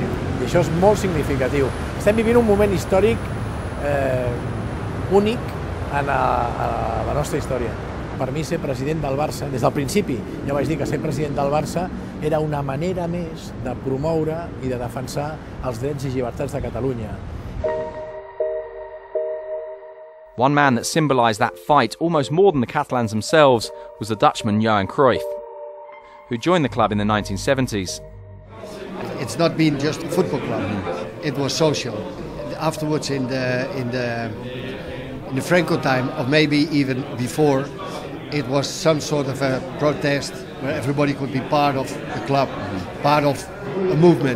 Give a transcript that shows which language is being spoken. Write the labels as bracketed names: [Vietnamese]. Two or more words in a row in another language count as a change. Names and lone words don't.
[Catalan] I això és molt significatiu. Estem vivint un moment històric únic en la nostra història. Per mi, ser president del Barça, des del principi ja vaig dir que ser president del Barça era una manera més de promoure i de defensar els drets i llibertats de Catalunya. [English] One man that symbolised that fight almost more than the Catalans themselves was the Dutchman Johan Cruyff, who joined the club in the 1970s. It's not been just a football club, it was social. Afterwards, in the Franco time, or maybe even before, it was some sort of a protest where everybody could be part of the club, part of a movement.